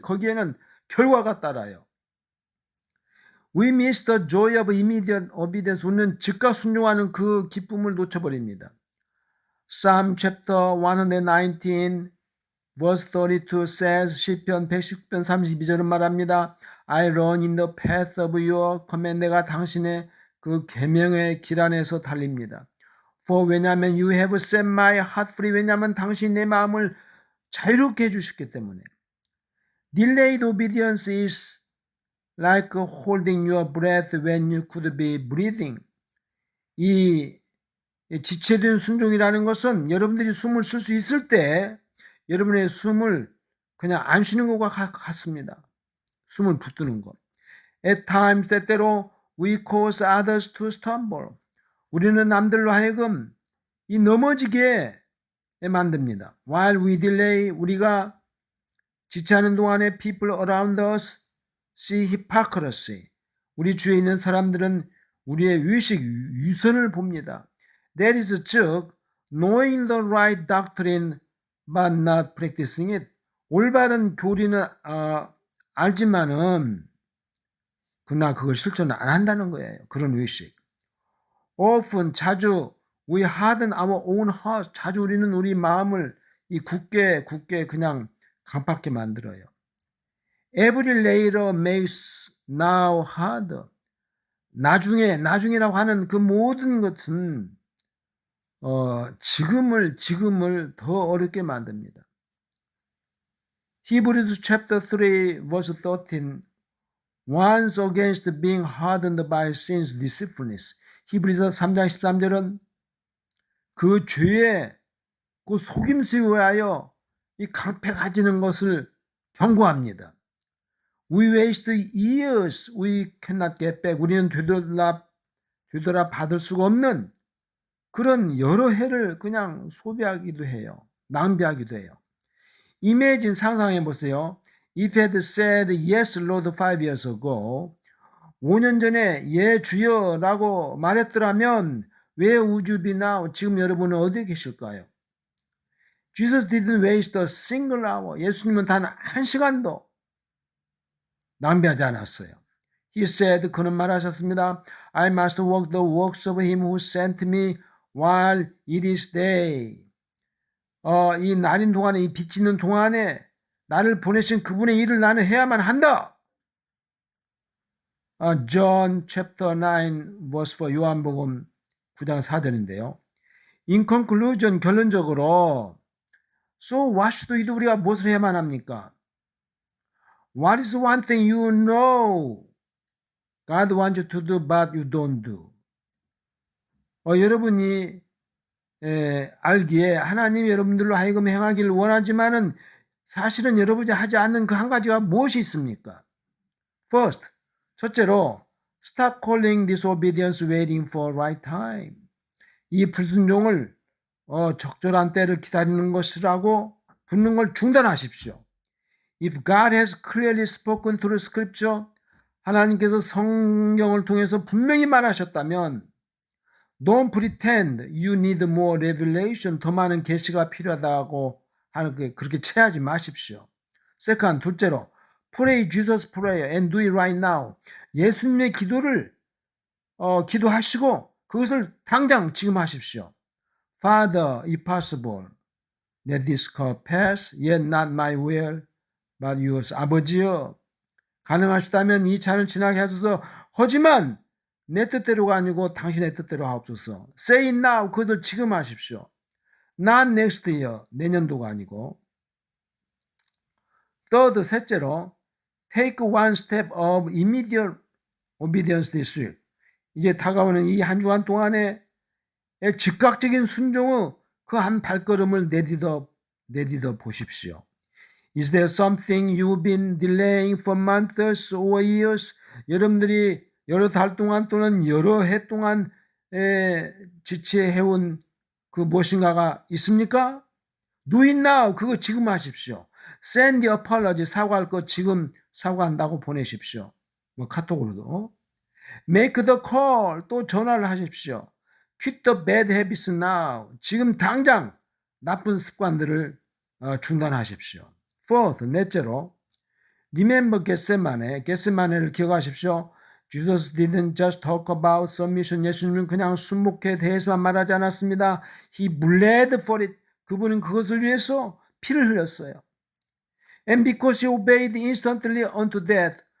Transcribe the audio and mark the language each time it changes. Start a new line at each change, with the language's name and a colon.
Korean: 거기에는 결과가 따라요.
English: We miss the joy of immediate obedience.
Korean: 우리는 즉각 순종하는 그 기쁨을 놓쳐버립니다.
English: Psalm chapter 119 verse 32 says
Korean: 시편 119편 32절은 말합니다.
English: I run in the path of your command.
Korean: 내가 당신의 그 계명의 길 안에서 달립니다.
English: For
Korean: 왜냐하면
English: you have set my heart free.
Korean: 왜냐하면 당신이 내 마음을 자유롭게 해주셨기 때문에.
English: Delayed obedience is like holding your breath when you could be breathing.
Korean: 이 지체된 순종이라는 것은 여러분들이 숨을 쉴 수 있을 때 여러분의 숨을 그냥 안 쉬는 것과 같습니다. 숨을 붙드는 것.
English: At times
Korean: 때때로
English: we cause others to stumble.
Korean: 우리는 남들로 하여금 이 넘어지게 만듭니다.
English: While we delay,
Korean: 우리가 지체하는 동안에
English: people around us see hypocrisy.
Korean: 우리 주위에 있는 사람들은 우리의 위식, 위선을 봅니다.
English: That is
Korean: 즉
English: knowing the right doctrine but not practicing it.
Korean: 올바른 교리는 알지만은 그러나 그걸 실천을 안 한다는 거예요. 그런 의식.
English: Often
Korean: 자주
English: we harden our own heart.
Korean: 자주 우리는 우리 마음을 이 굳게 그냥 강팍게 만들어요.
English: Every later makes now harder.
Korean: 나중이라고 하는 그 모든 것은 지금을 더 어렵게 만듭니다.
English: Hebrews chapter 3 verse 13 warns against being hardened by sin's deceitfulness.
Korean: 히브리서 3장 13절은 그 죄의 그 속임수에 의하여 이 강패 가지는 것을 경고합니다.
English: We waste years we cannot get back.
Korean: 우리는 되돌아 받을 수가 없는 그런 여러 해를 그냥 소비하기도 해요. 낭비하기도 해요.
English: Imagine
Korean: 상상해 보세요.
English: If I had said yes Lord 5 years ago
Korean: 5년 전에 예 주여라고 말했더라면 왜
English: would you be now?
Korean: 지금 여러분은 어디에 계실까요?
English: Jesus didn't waste a single hour.
Korean: 예수님은 단 한 시간도 낭비하지 않았어요.
English: He said,
Korean: 그는 말하셨습니다.
English: I must work the works of him who sent me while it is day.
Korean: 이 날인 동안에, 이 빛 있는 동안에 나를 보내신 그분의 일을 나는 해야만 한다.
English: John chapter 9 verse 4
Korean: 요한복음 9장 4절인데요.
English: In conclusion,
Korean: 결론적으로
English: So what should we do?
Korean: 우리가 무엇을 해야만 합니까?
English: What is one thing you know God wants you to do but you don't do?
Korean: 여러분이 알기에 하나님이 여러분들로 하여금 행하기를 원하지만은 사실은 여러분이 하지 않는 그 한 가지가 무엇이 있습니까?
English: First,
Korean: 첫째로
English: Stop calling disobedience waiting for right time.
Korean: 이 불순종을 적절한 때를 기다리는 것이라고 붙는 걸 중단하십시오.
English: If God has clearly spoken through scripture,
Korean: 하나님께서 성경을 통해서 분명히 말하셨다면
English: Don't pretend you need more revelation.
Korean: 더 많은 계시가 필요하다고 하는 게 그렇게 체하지 마십시오.
English: Second,
Korean: 둘째로
English: Pray Jesus prayer and do it right now.
Korean: 예수님의 기도를 기도하시고 그것을 당장 지금 하십시오.
English: Father, if possible, let this cup pass, yet not my will, but yours.
Korean: 아버지여, 가능하시다면 이 잔을 지나게 하소서. 하지만 내 뜻대로가 아니고 당신의 뜻대로 하옵소서.
English: Say it now.
Korean: 그것을 지금 하십시오.
English: Not next year.
Korean: 내년도가 아니고.
English: Third,
Korean: 셋째로
English: Take one step of immediate obedience this week.
Korean: 이제 다가오는 이 한 주간 동안에 즉각적인 순종의 그 한 발걸음을 내딛어 보십시오.
English: Is there something you've been delaying for months or years?
Korean: 여러분들이 여러 달 동안 또는 여러 해 동안 지체해온 그 무엇인가가 있습니까?
English: Do it now.
Korean: 그거 지금 하십시오.
English: Send the apology.
Korean: 사과할 거 지금 사과한다고 보내십시오. 뭐 카톡으로도.
English: Make the call.
Korean: 또 전화를 하십시오.
English: Quit the bad habits now.
Korean: 지금 당장 나쁜 습관들을 중단하십시오.
English: Fourth,
Korean: 넷째로
English: Remember
Korean: 겟세마네를 기억하십시오.
English: Jesus didn't just talk about submission.
Korean: 예수님은 그냥 순복에 대해서만 말하지 않았습니다.
English: He bled for it.
Korean: 그분은 그것을 위해서 피를 흘렸어요.
English: And because he obeyed instantly unto death.